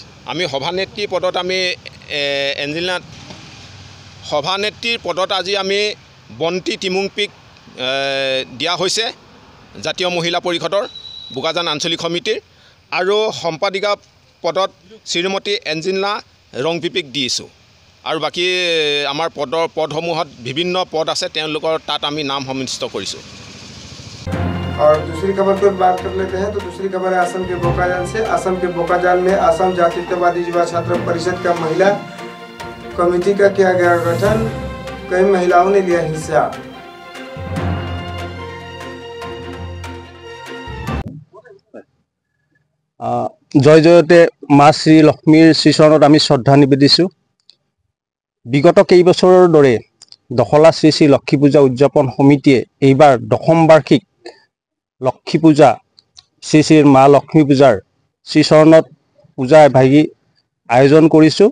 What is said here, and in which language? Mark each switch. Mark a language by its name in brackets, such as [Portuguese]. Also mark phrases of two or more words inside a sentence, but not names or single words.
[Assamese] আমি সভানেত্ৰী পদত আমি এঞ্জেলিনা সভানেত্ৰীৰ পদত আজি আমি বন্তি টিমুংপিক দিয়া হৈছে জাতীয় মহিলা পৰিষদৰ বোকাজান আঞ্চলিক সমিতিৰ, আৰু সম্পাদিকা পদত শ্ৰীমতী এঞ্জেলিনা ৰংপিপিক দিছোঁ। আৰু বাকী আমাৰ পদসমূহত বিভিন্ন পদ আছে, তেওঁলোকৰ তাত আমি নাম সন্নিৱিষ্ট কৰিছোঁ। [Hindi] और दूसरी खबर पर बात कर लेते हैं। तो दूसरी खबर है असम के बोकाजान से। असम के बोकाजान में असम जातीयतावादी युवा छात्र परिषद का महिला कमेटी का किया गया गठन। कई महिलाओं ने लिया हिस्सा। [Assamese] জয় জয়তে মা শ্ৰী লক্ষ্মীৰ শ্ৰীচৰণত আমি শ্ৰদ্ধা নিবেদিছোঁ। বিগত কেইবছৰৰ দৰে দখলা শ্ৰী শ্ৰী লক্ষ্মী পূজা উদযাপন সমিতিয়ে এইবাৰ দশম বাৰ্ষিক লক্ষ্মী পূজা শ্ৰী শ্ৰী মা লক্ষ্মী পূজাৰ শ্ৰীচৰণত পূজা এভাগি আয়োজন কৰিছোঁ।